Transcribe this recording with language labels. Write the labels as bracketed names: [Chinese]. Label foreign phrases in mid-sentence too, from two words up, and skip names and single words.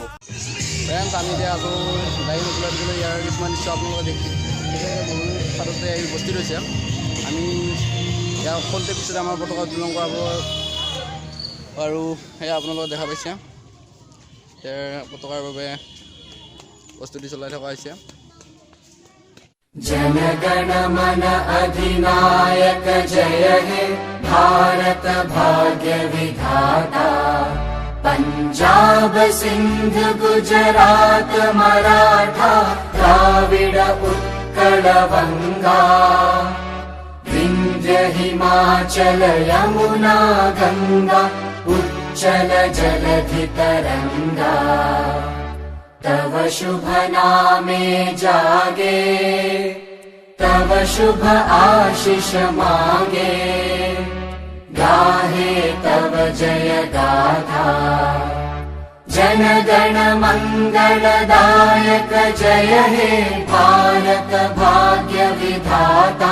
[Assamese] ফ্ৰেণ্ডছ, আমি এতিয়া আকৌ দাহি মজলীয়া বিদ্যালয় ইয়াৰ কিছুমান দৃশ্য আপোনালোকে দেখি বহুত ঠাইতে আহি উপস্থিত হৈছে। আমি ইয়াৰ খন্তেক পিছতে আমাৰ পতাকা উত্তোলন কৰাব আৰু সেয়া আপোনালোকে দেখা পাইছে। ইয়াৰ পতাকাৰ বাবে প্ৰস্তুতি চলাই থকা হৈছে। [Bangla] জনগণ মন অধিনায়ক জয় হে ভারত ভাগ্য বিধাতা। পঞ্জাব সিন্ধু গুজরাট মরাঠা দ্রাবিড় উৎকল বঙ্গ। বিন্ধ্য হিমাচল যমুনা গঙ্গা উচ্ছল জলধি তরঙ্গ। তব শুভ নামে জাগে তব শুভ আশিস মাগে। গাহে তব জয় গাথা জনগণ মঙ্গলদায়ক জয় হে ভারত ভাগ্য বিধাতা।